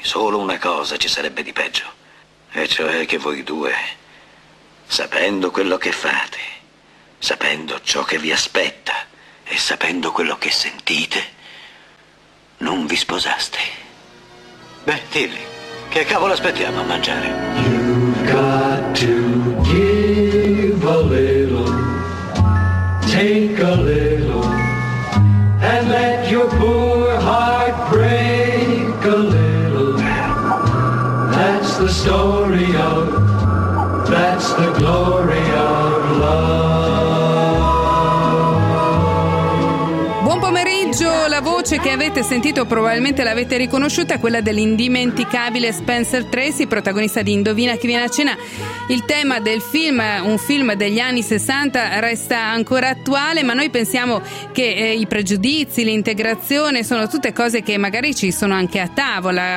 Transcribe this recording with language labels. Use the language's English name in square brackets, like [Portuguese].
[Italian] Solo una cosa ci sarebbe di peggio. E cioè che voi due, sapendo quello che fate, sapendo ciò che vi aspetta e sapendo quello che sentite, non vi sposaste. Beh, dilli, che cavolo aspettiamo a mangiare? [English] You've got to give a little. Take a little and let your poor heart break a little. That's the story of, that's the glory of love. [Italian] Buon pomeriggio. La voce che avete sentito, probabilmente l'avete riconosciuta, è quella dell'indimenticabile Spencer Tracy, protagonista di Indovina chi viene a cena. Il tema del film, un film degli anni 60, resta ancora attuale, ma noi pensiamo che i pregiudizi, l'integrazione sono tutte cose che magari ci sono anche a tavola.